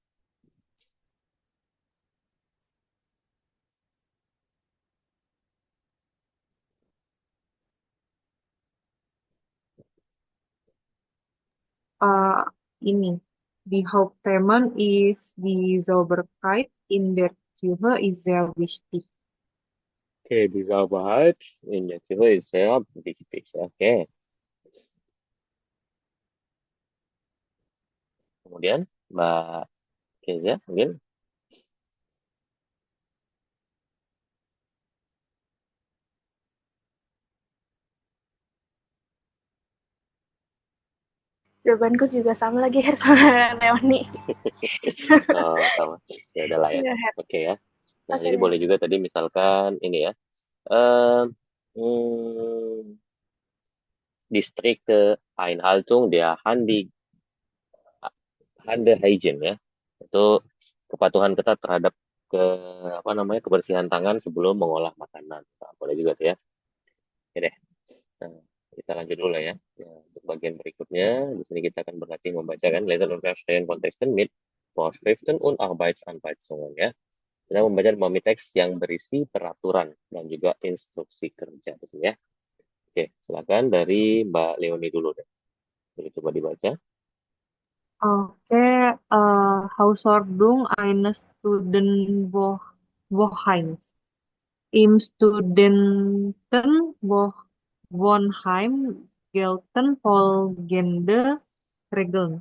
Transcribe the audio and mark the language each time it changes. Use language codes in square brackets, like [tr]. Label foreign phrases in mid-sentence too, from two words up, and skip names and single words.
[id] Ini. [de] Die Hauptthemen ist die Sauberkeit in der Küche ist sehr wichtig. Okay, die Sauberheit in der Küche ist sehr wichtig. [id] Oke. Kemudian Mbak Keja mungkin. Jawabanku juga sama lagi Her sama Leoni. Oh, sama. Ya udah lah ya. Iya, Her. Oke ya. Nah, Oke jadi deh. boleh juga tadi misalkan ini ya. [de] Eh, hmm, die strikte Einhaltung der Hande Hygiene ya. [id] Itu kepatuhan ketat terhadap apa namanya kebersihan tangan sebelum mengolah makanan. Nah, boleh juga tuh ya. Oke deh. Nah, kita lanjut dulu lah ya. Nah, untuk bagian berikutnya, di sini kita akan berlatih membacakan [de] Lesen und Verstehen Kontexten mit Vorschriften und Arbeitsanweisungen [id] ya. Kita membaca memahami teks yang berisi peraturan dan juga instruksi kerja di sini ya. Oke, silakan dari Mbak Leoni dulu deh. Boleh coba dibaca. [de] Okay, Hausordnung eines Studentenwohnheims. Im Studentenwohnheim gelten folgende Regeln.